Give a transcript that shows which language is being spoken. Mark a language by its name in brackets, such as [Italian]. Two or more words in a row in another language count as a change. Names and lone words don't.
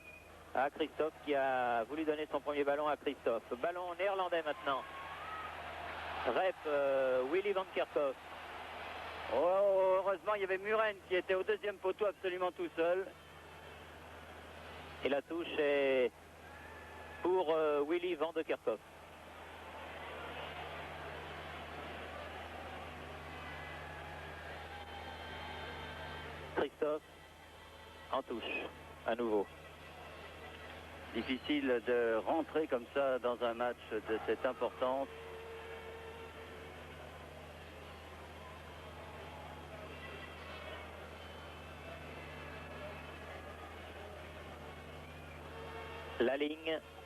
[French] À Christophe qui a voulu donner son premier ballon à Christophe. Ballon néerlandais maintenant. Rep, Willy van Kerkhoff. Oh, heureusement il y avait Muren qui était au deuxième poteau absolument tout seul. Et la touche est pour Willy van de Kerkhoff. Christophe en touche à nouveau. Difficile de rentrer comme ça dans un match de cette importance. La ligne.